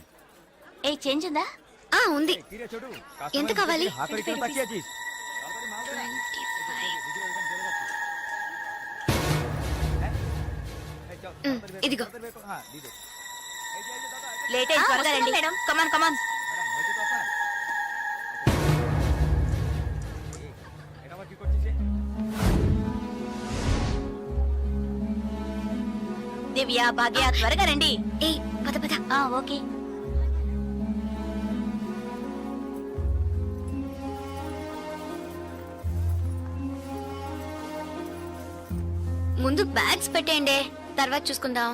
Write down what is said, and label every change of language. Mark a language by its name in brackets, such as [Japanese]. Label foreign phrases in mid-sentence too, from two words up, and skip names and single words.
[Telugu] ఏ చేంజ్ ఉందా? ఉంది. తీరే చూడు. ఎంత కావాలి? హాకరి కిలో తక్కువ చీజ్. ఇదిగో. [Hindi] हां दीदो. [Telugu] లేట్ అయ్యి త్వరగా రండి మేడం. [English] come on come on. [Bangla] এটা কি করছিস? [Telugu] దివ్య, భాగ్య త్వరగా రండి. ఏ పద పద. ఓకే. ముందు బ్యాగ్స్ పెట్టేయండి, తర్వాత చూసుకుందాం.